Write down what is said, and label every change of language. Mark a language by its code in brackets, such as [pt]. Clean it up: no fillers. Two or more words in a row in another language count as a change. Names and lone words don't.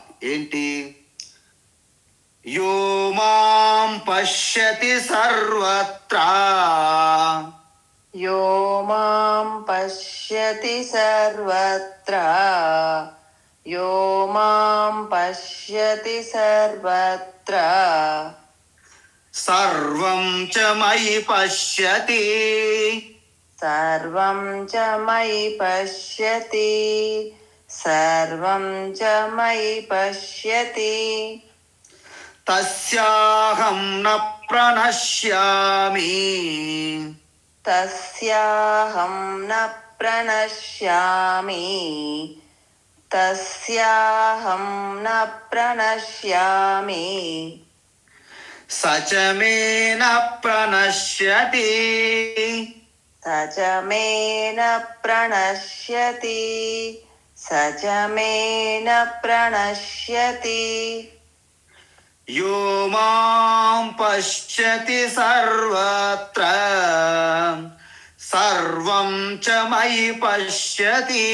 [sa] ఏంటి? యో మాం పశ్యతి సర్వత్రా యో మాం పశ్యతి సర్వత్రా యో మాం పశ్యతి సర్వత్రా సర్వం చ మయి పశ్యతి సర్వం చ మయి పశ్యతి సర్వం చ మయి పశ్యతి తస్యాహం న ప్రణశ్యామి తస్యాహం న ప్రణశ్యామి తస్యాహం న ప్రణశ్యామి స చ మే న ప్రణశ్యతి స చ మే న ప్రణశ్యతి స చ మే న ప్రణశ్యతి యో మాం పశ్యతి సర్వత్ర సర్వం చ మయి పశ్యతి